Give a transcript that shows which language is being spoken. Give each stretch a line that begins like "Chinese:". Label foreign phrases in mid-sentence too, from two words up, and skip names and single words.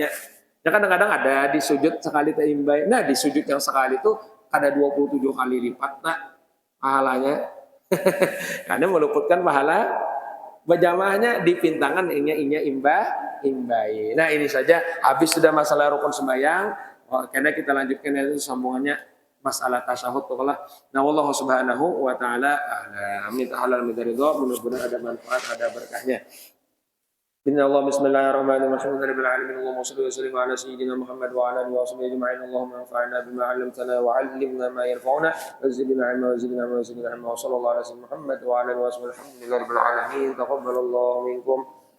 Banjar: Ya kadang-kadang ada di sujud sekali terimbai. Nah, di sujud yang sekali itu ada 27 kali lipat nah pahalanya. Karena meluputkan pahala berjamaahnya di pintangan inya imbai. Nah, ini saja habis sudah masalah rukun sembahyang. Karena kita lanjutkan itu sambungannya masalah tasyahud tuh lah. Nah,
Arabic: والله سبحانه وتعالى
Banjar: minta halal minta ridho, mudah-mudahan ada manfaat, ada berkahnya.
Arabic: إن الله بسم الله الرحمن الرحيم. الحمد لله رب العالمين. اللهم صل وسلم على سيدنا محمد وعلى آله وصحبه أجمعين. اللهم انفعنا بما علمتنا وعلمنا ما ينفعنا وزدنا علما وزدنا علما وزدنا علما وصلى الله على سيدنا محمد وعلى آله وصحبه الحمد لله رب العالمين. تقبل الله منكم.